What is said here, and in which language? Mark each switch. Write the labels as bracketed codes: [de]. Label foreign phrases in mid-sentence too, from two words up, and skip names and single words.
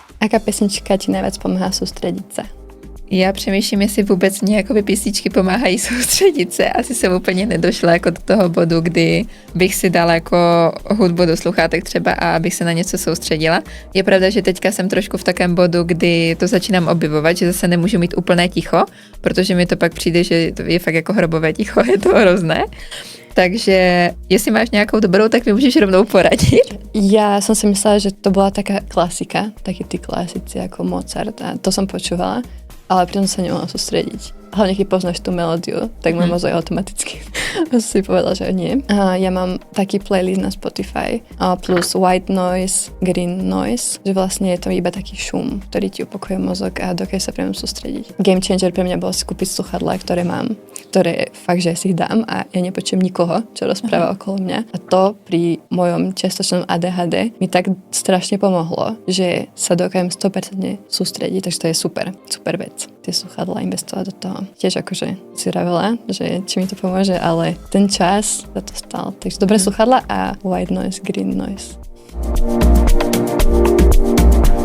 [sk] Aká pesnička ti najviac pomáha sústrediť sa? [cs] Já přemýšlím, jestli vůbec mě jakoby písničky pomáhají soustředit se. Asi jsem úplně nedošla jako do toho bodu, kdy bych si dala jako hudbu do sluchátek třeba a abych se na něco soustředila. Je pravda, že teďka jsem trošku v takém bodu, kdy to začínám objevovat, že zase nemůžu mít úplné ticho, protože mi to pak přijde, že to je fakt jako hrobové ticho, je to hrozné. Takže jestli máš nějakou dobrou, tak mi můžeš rovnou poradit. [sk] Ja som si myslela, že to bola taká klasika, takí tí klasici ako Mozart a to som počúvala, ale pritom sa nemohla sústrediť. Hlavne keď poznáš tú melódiu, tak môj mozog automaticky si povedal, že nie. A ja mám taký playlist na Spotify plus [en] white noise, green noise, [sk] že vlastne je to iba taký šum, ktorý ti upokojuje mozog a dokáže sa pre mňa sústrediť. [en] Game changer [sk] pre mňa bolo si kúpiť sluchadlá, ktoré mám, ktoré fakt, že si ich dám a ja nepočujem nikoho, čo rozpráva okolo mňa. A to pri mojom čiastočnom ADHD mi tak strašne pomohlo, že sa dokážem 100% sústrediť, takže to je super vec. Tie sluchadlá investovať do toho. Tiež akože si vravela, že či mi to pomôže, ale ten čas za to stal. Takže dobré sluchadlá a [en] white noise, green noise.